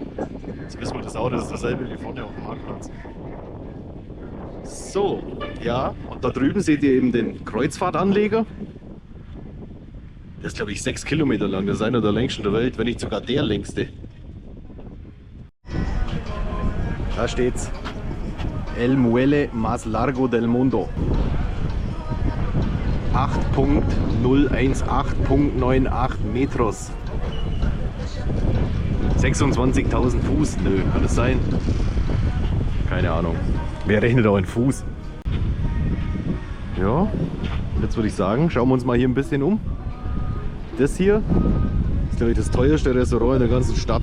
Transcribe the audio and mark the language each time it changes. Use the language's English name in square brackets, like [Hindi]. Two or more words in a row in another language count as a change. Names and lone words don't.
[German] Jetzt wissen wir das auch, das ist dasselbe wie vorne auf dem Marktplatz. So, ja, und da drüben seht ihr eben den Kreuzfahrtanleger. Der ist, glaube ich, 6 Kilometer lang. Das ist einer der längsten der Welt, wenn nicht sogar der längste. Da steht's. [Spanish] El Muelle más largo del mundo. 8.018.98 Metros. [German] 26.000 Fuß. Nö, kann das sein? Keine Ahnung. Wer rechnet auch in Fuß? Ja, jetzt würde ich sagen, schauen wir uns mal hier ein bisschen um. Das hier ist, glaube ich, das teuerste Restaurant in der ganzen Stadt.